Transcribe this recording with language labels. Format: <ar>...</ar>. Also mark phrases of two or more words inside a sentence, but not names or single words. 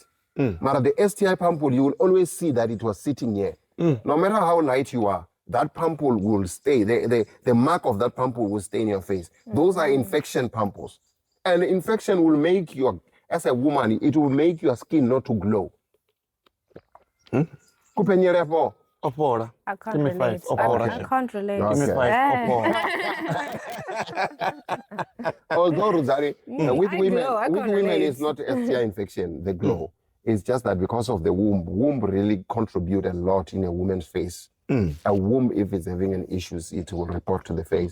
<en>But the STI pimple, you will always see that it was sitting here. No matter how light you are, that pimple will stay. The mark of that pimple will stay in your face. Those are infection pimples. And infection will make as a woman, it will make your skin not to glow. Kupenyere po. Opora. I can't Give me relate. five. I can't relate. Okay. Give me five. Although, Rosari, with I women, glow, I with can't women relate. it's not STI infection, the glow. It's just that because of the womb. Womb really contribute a lot in a woman's face. A womb, if it's having an issues, it will report to the face.</en>